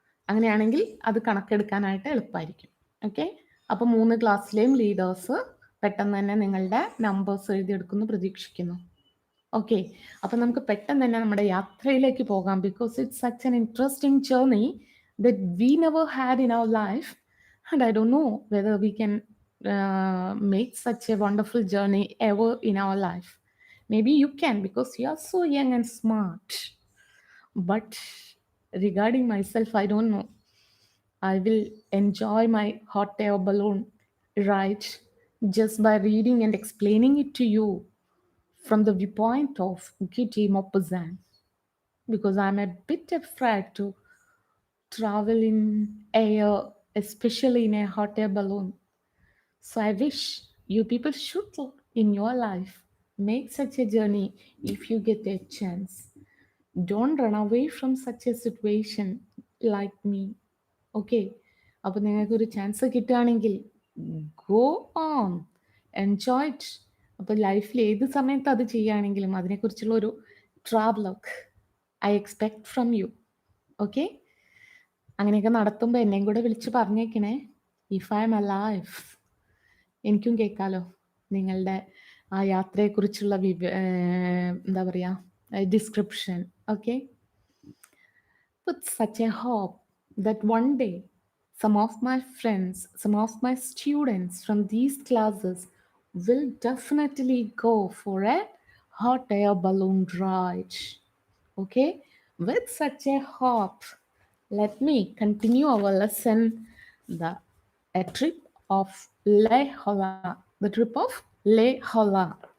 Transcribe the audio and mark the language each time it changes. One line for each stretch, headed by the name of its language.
Malayalam: അങ്ങനെയാണെങ്കിൽ അത് കണക്കെടുക്കാനായിട്ട് എളുപ്പമായിരിക്കും. ഓക്കെ, അപ്പോൾ 3 ക്ലാസ്സിലെയും ലീഡേഴ്സ് പെട്ടെന്ന് തന്നെ നിങ്ങളുടെ നമ്പേഴ്സ് എഴുതിയെടുക്കുമെന്ന് പ്രതീക്ഷിക്കുന്നു. ഓക്കെ, അപ്പം നമുക്ക് പെട്ടെന്ന് തന്നെ നമ്മുടെ യാത്രയിലേക്ക് പോകാം.
English: Because it's such an interesting journey that we never had in our life. And I don't know whether we can make such a wonderful journey ever in our life. Maybe you can because you are so young and smart. But regarding myself, I don't know. I will enjoy my hot air balloon ride just by reading and explaining it to you from the viewpoint of Kitty Maupassant, because I'm a bit afraid to travel in air, especially in a hot air balloon. So I wish you people should in your life make such a journey if you get a chance. Don't run away from such a situation like me.
Malayalam: Okay, അപ്പോൾ നിങ്ങൾക്കൊരു chance കിട്ടുകയാണെങ്കിൽ
English: Go on, enjoy it.
Malayalam: അപ്പോൾ ലൈഫിൽ ഏത് സമയത്ത് അത് ചെയ്യുകയാണെങ്കിലും അതിനെക്കുറിച്ചുള്ള ഒരു ട്രാവലൊക്കെ
English: I expect from you.
Malayalam: Okay, അങ്ങനെയൊക്കെ നടത്തുമ്പോൾ എന്നെയും കൂടെ വിളിച്ച് പറഞ്ഞേക്കണേ.
English: if I am alive,
Malayalam: എനിക്കും കേൾക്കാലോ നിങ്ങളുടെ ആ യാത്രയെക്കുറിച്ചുള്ള എന്താ പറയുക, description.
English: Okay, with such a hope that one day some of my friends, some of my students from these classes will definitely go for a hot air balloon ride. Okay, with such a hope, let me continue our lesson, the a trip of Leh Horla, the trip of Leh Horla.